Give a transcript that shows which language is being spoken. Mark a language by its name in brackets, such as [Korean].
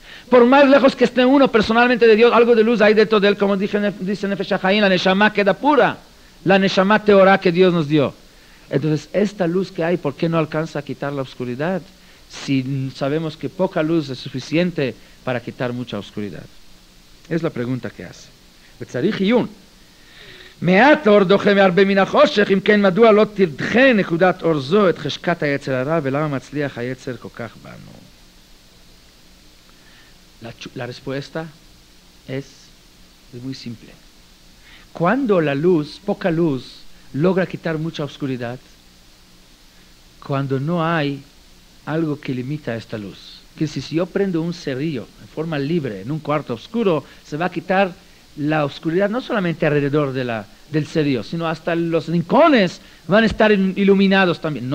[Spanish] Por más lejos que esté uno personalmente de Dios, algo de luz hay dentro de él, como dice Nefesh HaChaim, la Neshama queda pura. La Neshama Teorá que Dios nos dio. Entonces, esta luz que hay, ¿por qué no alcanza a quitar la oscuridad? Si sabemos que poca luz es suficiente para quitar mucha oscuridad. Es la pregunta que hace. [Hebrew] וצריך עיון. מעט אור דוחה מהרבה מן החושך, אם כן מדוע לא תדחה נקודת אור זו את חשקת היצר הרע, ולמה מצליח היצר כל כך בנו? [Spanish] La respuesta es muy simple. Cuando la luz, poca luz, logra quitar mucha oscuridad, cuando no hay algo que limita esta luz. Que si yo prendo un cerillo en forma libre en un cuarto oscuro, se va a quitar la oscuridad no solamente alrededor del cerillo, sino hasta los rincones van a estar iluminados también.